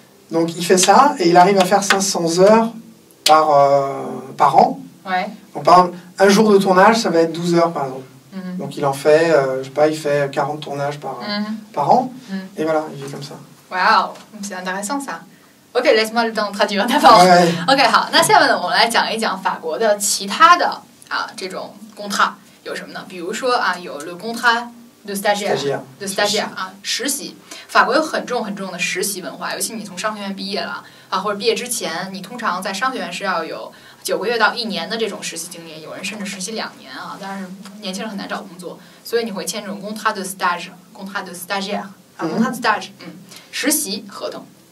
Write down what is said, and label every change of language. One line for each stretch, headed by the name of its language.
French: Donc il fait ça et il arrive à faire 500 heures par an. Ouais. Donc par exemple, un jour de tournage, ça va être 12 heures par exemple. Donc il en fait, je sais pas, il fait 40 tournages par an. Et voilà, il vit comme ça. Waouh, c'est intéressant ça.
Chinese: OK，
French: laisse-moi le temps traduire d'abord。
Chinese: OK， 好，那下面呢，我们来讲一讲法国的其他的这种contrat有什么呢？比如说有 le contrat de stagiaire 实习。法国有很重的实习文化，尤其你从商学院毕业了或者毕业之前，你通常在商学院是要有9个月到1年的这种实习经验，有人甚至实习2年但是年轻人很难找工作，所以你会签这种 contrat de stage、contrat de stagiaire、contrat de stage，实习合同。